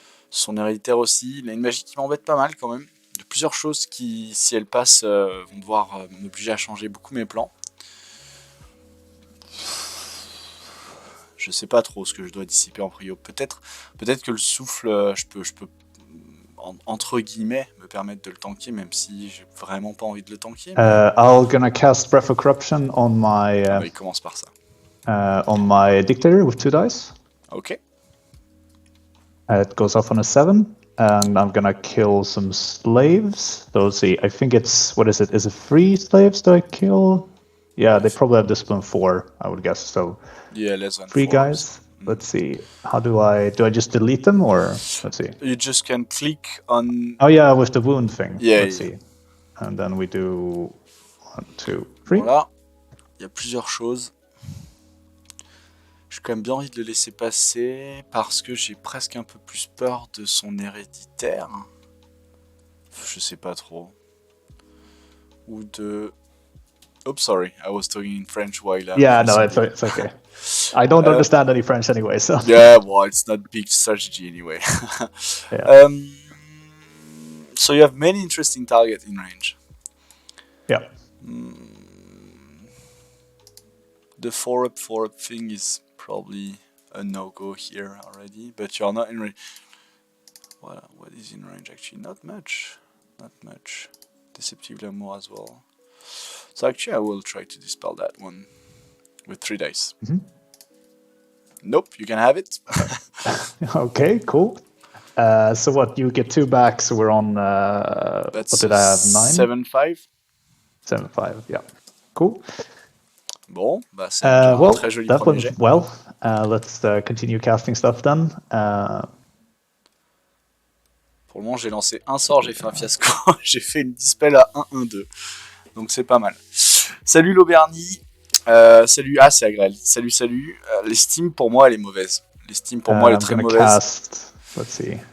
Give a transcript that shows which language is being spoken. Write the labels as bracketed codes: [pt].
[fr] Son héréditaire aussi. Il a une magie qui m'embête pas mal quand même. De plusieurs choses qui, si elles passent, vont devoir m'obliger à changer beaucoup mes plans. Je sais pas trop ce que je dois dissiper en prio. Peut-être que le souffle, je peux entre guillemets me permettre de le tanker, même si j'ai vraiment pas envie de le tanker. [en] I'm gonna cast Breath of Corruption on my. [fr] Il commence par ça. [en] On my Dictator with 2 dice. Ok. It goes off on a 7, and I'm gonna kill some slaves. So let's see. I think it's, what is it? Is it 3 slaves that I kill? Yeah, they probably have discipline 4, I would guess. So yeah, less than 3 4, guys. Let's see. How do I just delete them, or let's see? You just can click on. Oh yeah, with the wound thing. Yeah, let's see. And then we do 1, 2, 3. [fr] Voilà. Il y a plusieurs choses. J'ai quand même bien envie de le laisser passer parce que j'ai presque un peu plus peur de son héréditaire. Je sais pas trop. Ou de. [en] Oops, sorry, I was talking in French while. Yeah, no, it's okay. I don't understand any French anyway, so. Yeah, well, it's not big strategy anyway. Yeah. So you have many interesting targets in range. Yeah. The 4-up thing is probably a no-go here already, but you're not in range. Well, what is in range actually? Not much. Deceptive L'amour as well. So actually I will try to dispel that one with 3 dice. Nope, you can have it. Okay, cool. So what, you get 2 back, so we're on, That's what did I have, 9? 7-5. 7-5, yeah. Cool. [fr] Bon, bah c'est un très joli premier jet. [en] Well, let's continue casting stuff then. [fr] Pour le moment, j'ai lancé un sort, j'ai fait un fiasco. J'ai fait une dispel à 1-1-2. Donc c'est pas mal. Salut l'Aubernie. Salut, c'est Agrel. Salut. L'estime pour moi elle est mauvaise. L'estime pour moi elle est très mauvaise. [en] Let's see.